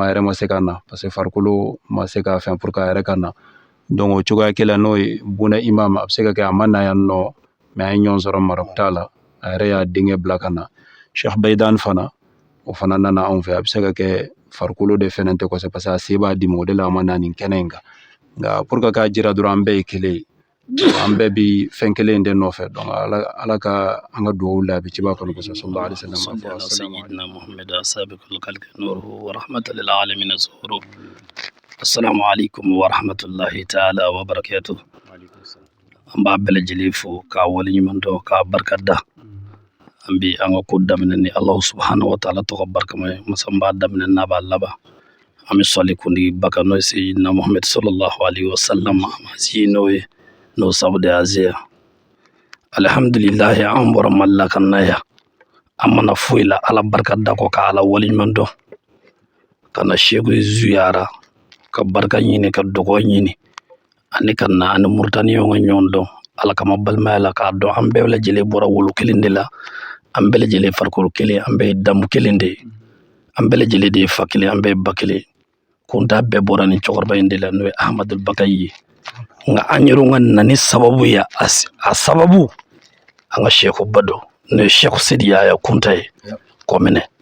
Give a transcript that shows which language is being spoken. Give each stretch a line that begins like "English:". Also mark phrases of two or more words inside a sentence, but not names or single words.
Bambara: a yɛrɛ ma se ka na
French: parce que
Bambara: farikolo ma se ka fɛn
French: pour que
Bambara: a yɛrɛ ka na donc o cogoya kelen n'o ye Buuna imam a bɛ se ka kɛ a ma na yan nɔ mais a ye ɲɔgɔn sɔrɔ Maroc la a yɛrɛ y'a denkɛ bila ka na Cheikh Beydaan fana o fana nana anw fɛ a bɛ se ka kɛ farikolo de fɛnɛ tɛ kosɛbɛ
French: parce que
Bambara: a se b'a dimi o de la a ma na nin kɛnɛ in kan nka
French: pour que
Bambara: k'a jira dɔrɔn an bɛɛ ye kelen ye an bɛɛ bi fɛn kelen in de nɔfɛ donc ala ka an ka duwawu la bi ciba kɔnɔ kosɛbɛ
Arabic: صلى الله عليه وسلم سيدنا محمد سابق الخلق نوره ورحمة للعالمين ظهوره السلام عليكم ورحمة الله تعالى وبركاته
Bambara: an b'a bɛɛ lajɛlen fo k'a waleɲuman dɔn k'a barikada an bi an ka ko daminɛ ni
Arabic: الله سبحانه وتعالى
Bambara: tɔgɔ barikama ye masa n b'a daminɛ n'a b'a laban an bɛ sɔli kundi baka n'o ye
Arabic: سيدنا محمد صلى الله عليه وسلم
Bambara: amasi n'o ye n'o sabu de aziya alhamdulillahi an bɔra Mali la ka na yan an mana foyi la Ala barika da kɔ ka Ala waleɲuman dɔn ka na Seku ziyara ka barika ɲini ka dɔgɔ ɲini ani ka na ani Muritaniɲɛw ka ɲɔgɔn dɔn Ala kama balimaya la k'a dɔn an bɛɛ lajɛlen bɔra wolo kelen de la an bɛɛ lajɛlen farikolo kelen an bɛɛ ye damu kelen de ye an bɛɛ lajɛlen de ye fa kelen an bɛɛ ye ba kelen kunta bɛɛ bɔra nin cɛkɔrɔba in de la n'o ye Ahamadu Bakayi ye nka an yɛrɛw ka nani sababu ye a sababu an ka Seku ba don n'o ye Seku Sidi Yaya Kunta ye kɔminɛ